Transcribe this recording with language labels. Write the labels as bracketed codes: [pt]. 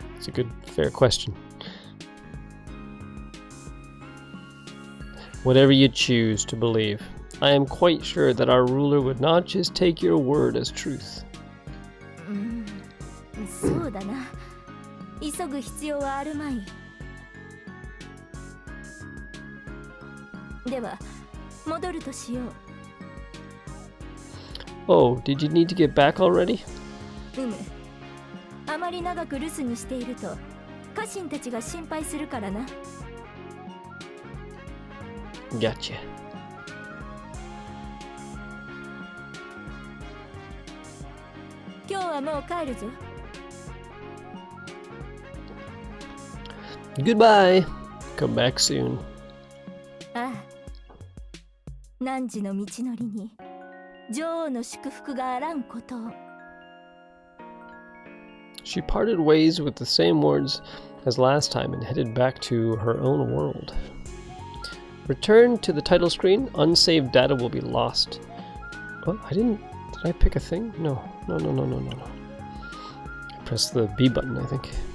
[en] It's a good, fair question. Whatever you choose to believe, I am quite sure that our ruler would not just take your word as truth. [ja] そうだな。急ぐ必要はあるまい。では、戻るとしよう。 [en] Oh, did you need to get back already? [ja] あまり長く留守にしていると家臣たちが心配するからな。 [en] Gotcha. [ja] 今日はもう帰るぞ。 [en] Goodbye. Come back soon. [ja] ああ、汝の道のりに女王の祝福があらんことを。 [en] She parted ways with the same words as last time and headed back to her own world. Return to the title screen. Unsaved data will be lost. Oh, I didn't... Did I pick a thing? No. No. I pressed the B button, I think.